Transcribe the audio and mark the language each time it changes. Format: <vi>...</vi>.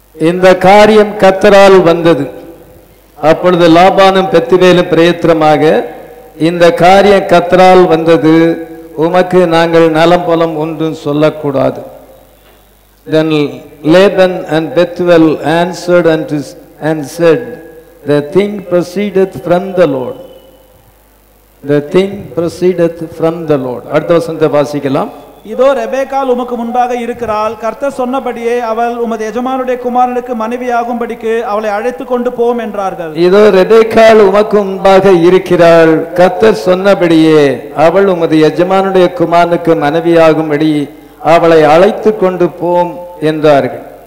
<ta>இந்த காரியம் கர்த்தரால் வந்தது. அப்பொழுது லாபானும் பெத்துவேலும் பிரயத்திரமாக, இந்த காரியம் கர்த்தரால் வந்தது, உமக்கு நாங்கள் நலம் பொலம் ஒன்றும் சொல்லக்கூடாது.</ta> <en>Then Laban and Bethuel answered and said, the thing proceedeth from the Lord. The thing proceedeth from the Lord.</en> <ta>அடுத்த வசனத்தை வாசிக்கலாம். இதோ ரெபேக்காள் உமக்கு முன்பாக இருக்கிறாள், கர்த்தர் சொன்னபடியே அவள் உமது எஜமானுடைய குமாரனுக்கு மனைவியாகும்படிக்கு அவளை அழைத்து கொண்டு போம் என்றார்கள். இதோ ரெபேக்காள் உமக்கு முன்பாக இருக்கிறாள், கர்த்தர் சொன்னபடியே அவள் உமது எஜமானுடைய குமாரனுக்கு மனைவியாகும்படி அவளை அழைத்து கொண்டு போம் என்றார்கள்.</ta>